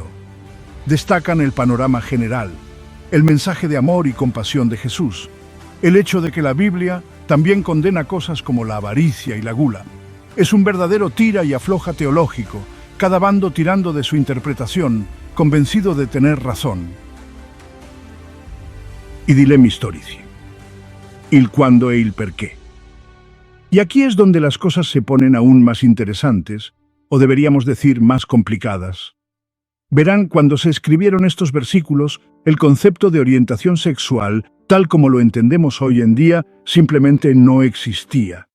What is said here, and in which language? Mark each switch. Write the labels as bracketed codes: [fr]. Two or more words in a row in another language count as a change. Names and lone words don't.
[es] Destacan el panorama general, el mensaje de amor y compasión de Jesús, el hecho de que la Biblia también condena cosas como la avaricia y la gula. Es un verdadero tira y afloja teológico, cada bando tirando de su interpretación, convencido de tener razón. [it] I dilemmi storici. Il quando e il perché. [es] Y aquí es donde las cosas se ponen aún más interesantes, o deberíamos decir más complicadas. Verán, cuando se escribieron estos versículos, el concepto de orientación sexual, tal como lo entendemos hoy en día, simplemente no existía.